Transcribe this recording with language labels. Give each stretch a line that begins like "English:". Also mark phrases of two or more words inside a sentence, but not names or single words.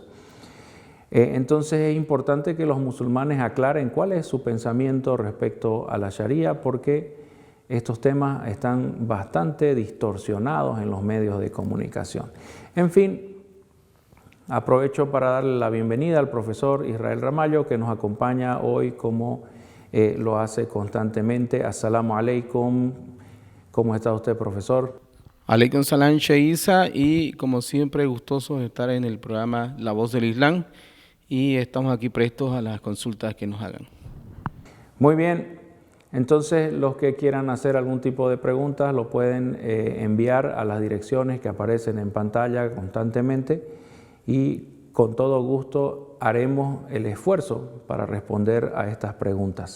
Spanish: Entonces es importante que los musulmanes aclaren cuál es su pensamiento respecto a la Sharia, porque estos temas están bastante distorsionados en los medios de comunicación. En fin, aprovecho para darle la bienvenida al profesor Israel Ramallo, que nos acompaña hoy como lo hace constantemente.
Arabic: السلام عليكم.
Spanish: ¿Cómo está usted, profesor?
Arabic: عليكم السلام, Sheikh Isa,
Spanish: y como siempre gustosos de estar en el programa La Voz del Islam, y estamos aquí prestos a las consultas que nos hagan. Muy bien. Entonces, los que quieran hacer algún tipo de preguntas lo pueden enviar a las direcciones que aparecen en pantalla constantemente y con todo gusto haremos el esfuerzo para responder a estas preguntas.